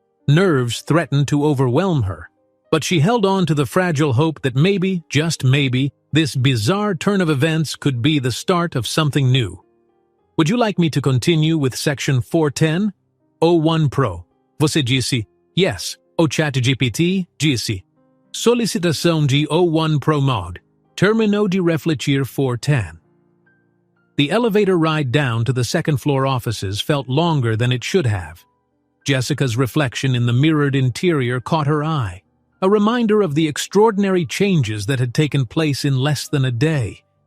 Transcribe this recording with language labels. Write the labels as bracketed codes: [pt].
[en] Nerves threatened to overwhelm her, but she held on to the fragile hope that maybe, just maybe, this bizarre turn of events could be the start of something new. "Would you like me to continue with section 410? [pt] O1 Pro. Você disse, yes. O ChatGPT disse. Solicitação de O1 Pro Mod. Terminou de refletir 410. [en] The elevator ride down to the second-floor offices felt longer than it should have. Jessica's reflection in the mirrored interior caught her eye, a reminder of the extraordinary changes that had taken place in less than a day.